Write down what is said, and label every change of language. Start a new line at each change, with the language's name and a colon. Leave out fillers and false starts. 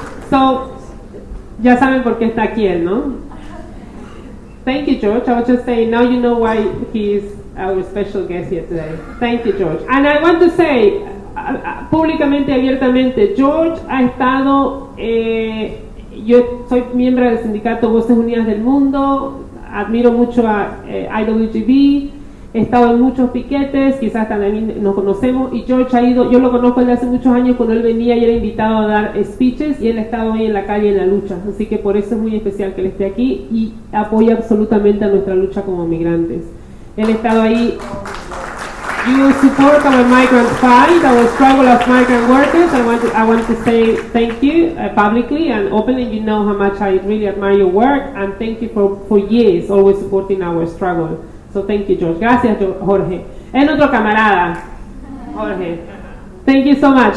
Spanish: So, ya saben por qué está aquí él, ¿no?
English: Thank you, George. I was just saying, now you know why he is our special guest here today. Thank you, George. And I want to say,
Spanish: públicamente, abiertamente, George ha estado, yo soy miembro del sindicato Voces Unidas del Mundo, admiro mucho a IWGB, he estado en muchos piquetes, quizás también nos conocemos, y George ha ido, yo lo conozco desde hace muchos años cuando él venía y era invitado a dar speeches, y él ha estado ahí en la calle en la lucha, así que por eso es muy especial que él esté aquí y apoya absolutamente a nuestra lucha como migrantes. Él ha estado ahí.
English: you support our migrant fight, our struggle of migrant workers. I want to say thank you publicly and openly. You know how much I really admire your work, and thank you for years always supporting our struggle. So thank you, George.
Spanish: Gracias, Jorge. En otro camarada, Jorge.
English: Thank you so much.